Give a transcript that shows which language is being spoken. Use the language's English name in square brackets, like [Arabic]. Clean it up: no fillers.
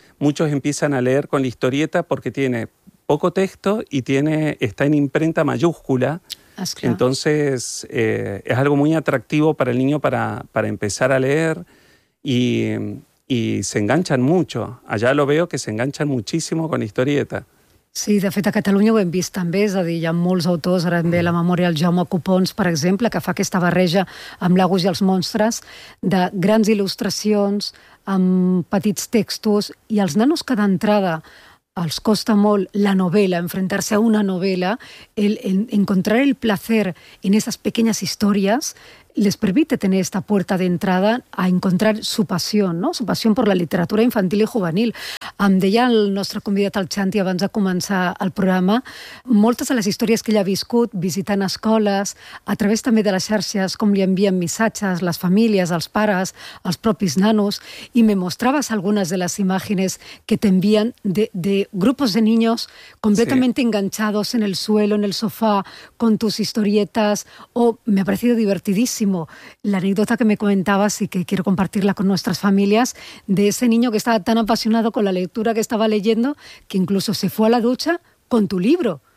[Spanish] Muchos empiezan a leer con la historieta porque tiene poco texto y tiene está en imprenta mayúscula. Entonces es algo muy atractivo para el niño para empezar a leer y se enganchan mucho. Allá lo veo que se enganchan muchísimo con la historieta. [Catalan] Sí, de fet, a Catalunya ho hem vist també, és a dir, hi ha molts autors, ara en ve la memòria del Jaume Copons, per exemple, que fa aquesta barreja amb l'Agus i els monstres, de grans il·lustracions, amb petits textos, i els nanos que d'entrada els costa molt la novel·la, enfrentar-se a una novel·la, [Spanish] el encontrar el placer [Catalan] en aquestes petites històries [Spanish] les permite tener esta puerta de entrada a encontrar su pasión, [Catalan] ¿no? [Spanish] Su pasión por la literatura infantil y juvenil. [Catalan] Em deia el nostre convidat, el Xanti, abans de començar el programa, moltes de les històries que ell ha viscut visitant escoles, a través també de les xarxes, com li envien missatges, les famílies, els pares, els propis nanos, i me mostraves algunes de les imatges que t'envien [Spanish] de grupos de niños completamente enganchados en el suelo, en el sofá, con tus historietas, o me ha parecido divertidísimo la anécdota que me comentabas y que quiero compartirla con nuestras familias, de ese niño que estaba tan apasionado con la lectura que estaba leyendo que incluso se fue a la ducha con tu libro.